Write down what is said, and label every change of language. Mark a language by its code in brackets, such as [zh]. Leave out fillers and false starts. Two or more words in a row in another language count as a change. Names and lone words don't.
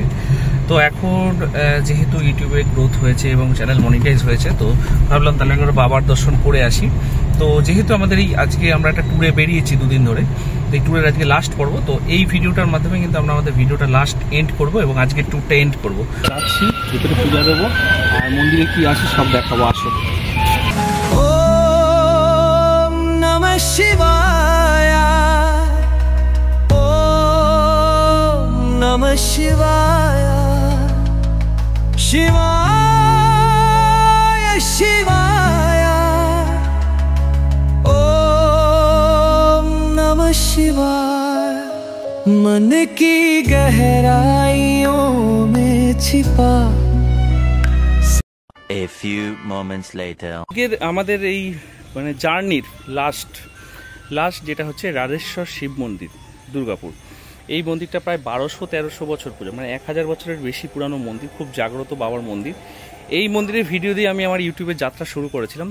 [bn] তো এখন যেহেতু ইউটিউবে গ্রোথ হয়েছে এবং [en] channel monetize [bn] হয়েছে, তো ভাবলাম তাহলে আমরা বাবার দর্শন করে আসি। তো যেহেতু আমাদের এই আজকে আমরা একটা ট্যুরে বেরিয়েছি 2 দিন ধরে, এই ট্যুরের আজকে লাস্ট পর্ব, তো এই ভিডিওটার মাধ্যমে কিন্তু আমরা আমাদের ভিডিওটা [en] last end [bn] করব এবং আজকে ট্যুরটা এন্ড করবো। যাচ্ছি, ভিতরে পূজা দেবো আর মন্দিরে কি আছে সব দেখাবো, আসো। [sa] ओम नमः शिवाय ओम नमः शिवाय शिवाय शिवाय ओम नमः शिवाय [hi] मन की गहराइयों में छिपा। [en] A few moments later. [bn] আমাদের এই মানে জার্নির লাস্ট যেটা হচ্ছে রাঢ়েশ্বর শিব মন্দির, দুর্গাপুর। এই মন্দিরটা প্রায় 1200-1300 বছর পুরো, মানে 1000 বছরের বেশি পুরানো মন্দির, খুব জাগ্রত বাবার মন্দির। এই মন্দিরের ভিডিও দিয়ে আমি আমার ইউটিউবে যাত্রা শুরু করেছিলাম।